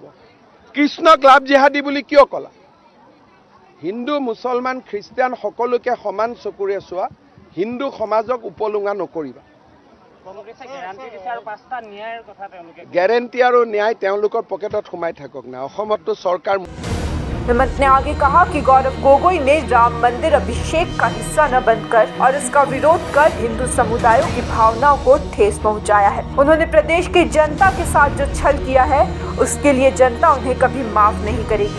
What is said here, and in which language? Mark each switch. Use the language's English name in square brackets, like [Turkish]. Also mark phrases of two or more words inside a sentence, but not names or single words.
[Assamese] কৃষ্ণক লাভ জিহাদী বুলি কিয় ক'লা? হিন্দু মুছলমান খ্ৰীষ্টিয়ান সকলোকে সমান চকুৰে চোৱা, হিন্দু সমাজক উপলুঙা নকৰিবা। গেৰেণ্টি আৰু ন্যায় তেওঁলোকৰ পকেটত সোমাই থাকক না, অসমততো চৰকাৰ। [Hindi] हिमंत ने आगे कहा कि गौरव गोगोई ने राम मंदिर अभिषेक का हिस्सा न बनकर और इसका विरोध कर हिंदू समुदायों की भावनाओं को ठेस पहुंचाया है। उन्होंने प्रदेश की जनता के साथ जो छल किया है उसके लिए जनता उन्हें कभी माफ नहीं करेगी।